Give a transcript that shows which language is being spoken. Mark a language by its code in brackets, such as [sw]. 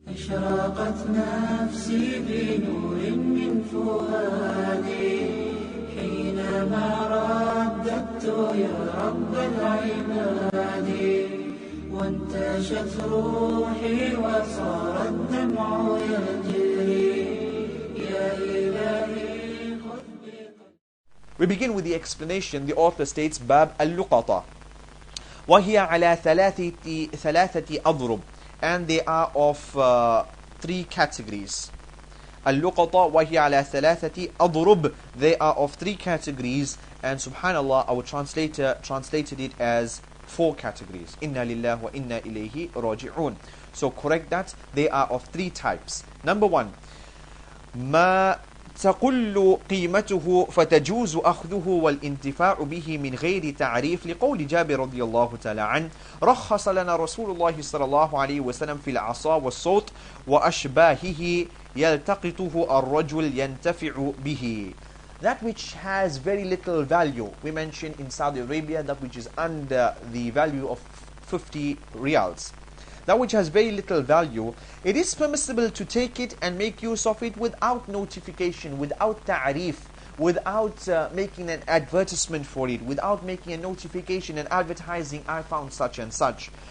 [ar] أشرقت نفسي بنور من فؤادي حينما رددت يا رب العباد وانتشت روحي وصار الدمع يجري يا إلهي خذ بقلبي. [en] We begin with the explanation. The author states [ar] باب اللقطة وهي على ثلاثة أضرب, [en] and they are of three categories. [ar] اللقطة وهي على ثلاثة أضرب, [en] they are of three categories, and subhanallah, our translator translated it as four categories. [ar] Inna lillah wa inna ilayhi raji'un. [en] So correct that, they are of three types. Number one, [ar] ما تقل قيمته فتجوز أخذه والانتفاع به من غير تعريف, لقول جابر رضي الله تعالى عنه رخص لنا رسول الله صلى الله عليه وسلم في العصا والصوت وأشباهه يلتقطه الرجل ينتفع به. [en] That which has very little value, we mentioned in Saudi Arabia, that which is under the value of 50 riyals. That which has very little value, it is permissible to take it and make use of it without notification, without ta'rif, without making an advertisement for it, without making a notification and advertising, I found such and such.